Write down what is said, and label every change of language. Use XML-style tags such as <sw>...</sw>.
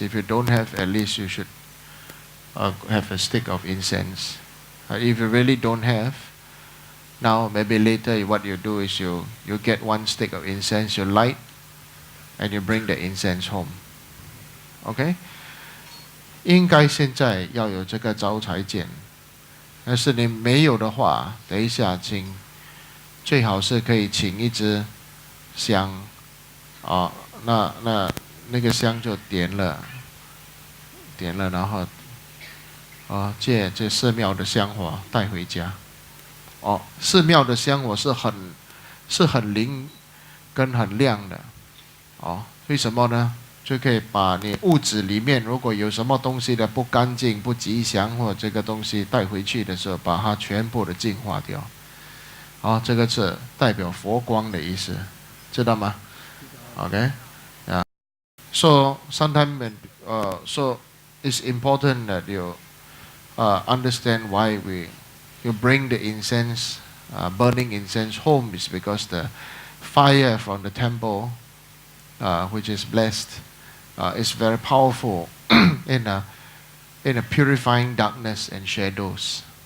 <en>If you don't have, at least you should have a stick of incense. If you really don't have, now maybe later what you do is you get one stick of incense, you light, and you bring the incense home. Okay?</en> <zh>应该现在要有这个招财剪，但是你没有的话，等一下请最好是可以请一支香，那个香就点了，然后借这寺庙的香火带回家。寺庙的香火是很灵跟很亮的，为什么呢？就可以把你屋子里面如果有什么东西的不干净、不吉祥或这个东西带回去的时候，把它全部的净化掉。这个是代表佛光的意思，知道吗 ？Okay, yeah.</zh> <en>So sometimes, so it's important that you understand why you bring the incense, burning incense home is because the fire from the temple, which is blessed, is very powerful in a purifying darkness and shadows.</en>